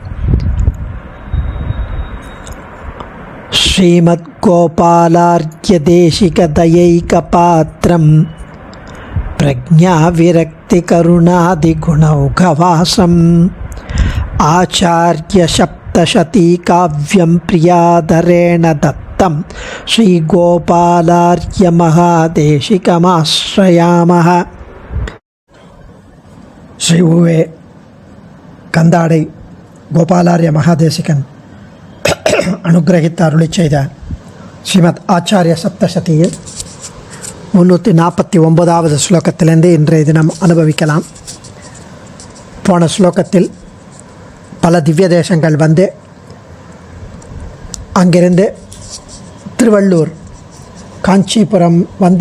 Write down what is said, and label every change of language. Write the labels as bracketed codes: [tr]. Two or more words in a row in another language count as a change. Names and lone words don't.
[sa] श्रीमद्गोपालार्घ्यदेशिकदयैकपात्रं प्रज्ञाविरक्तिकरुणादिगुणौघवासम् आचार्यसप्तशतीकाव्यं प्रियाधरेण दत्तं श्रीगोपालार्घ्यमहादेशिकमाश्रयामः। [ta] ஸ்ரீ உவே கந்தாடை கோபாலார்ய மகாதேசிகன் அனுக்ரஹித்த अरुளி செய்த ஸ்ரீமத் ஆச்சாரிய சப்தசதியில் 349வது ஸ்லோகத்திலிருந்து இன்றைய தினம் அனுபவிக்கலாம். போன ஸ்லோகத்தில் பல திவ்ய தேசங்கள் வந்து அங்கிருந்து திருவள்ளூர் காஞ்சிபுரம் வந்து